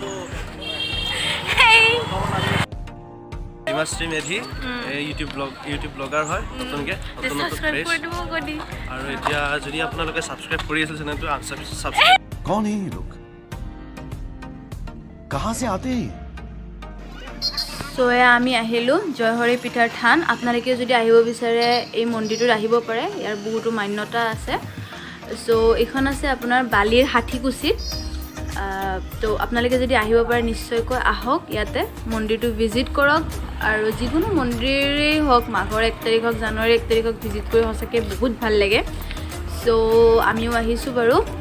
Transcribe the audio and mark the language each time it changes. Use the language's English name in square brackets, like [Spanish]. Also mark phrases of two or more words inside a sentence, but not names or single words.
[Assamese] হিমাশ্ৰী মেধি ইউটিউব ব্লগাৰ হয় নতুনকৈ আৰু এতিয়া যদি আপোনালোকে ছাবস্ক্ৰাইব কৰি আছে চেনেলটো ছাবস্ক্ৰাইব [Hindi] कौन है ये लोग कहाँ से आते हैं [Assamese] সো আমি আহিলোঁ জয়হৰি পিঠাৰ থান আপোনালোকে যদি আহিব বিচাৰে এই মন্দিৰটোত আহিব পাৰে ইয়াৰ বহুতো মান্যতা আছে সো এইখন আছে আপোনাৰ বালিৰ হাতীকুছিত তো আপোনালোকে যদি আহিব পাৰে নিশ্চয়কৈ আহক ইয়াতে মন্দিৰটো ভিজিট কৰক আৰু যিকোনো মন্দিৰেই হওক মাঘৰ 1 তাৰিখ হওক জানুৱাৰী 1 তাৰিখ হওক ভিজিট কৰি সঁচাকৈ বহুত ভাল লাগে সো আমিও আহিছোঁ বাৰু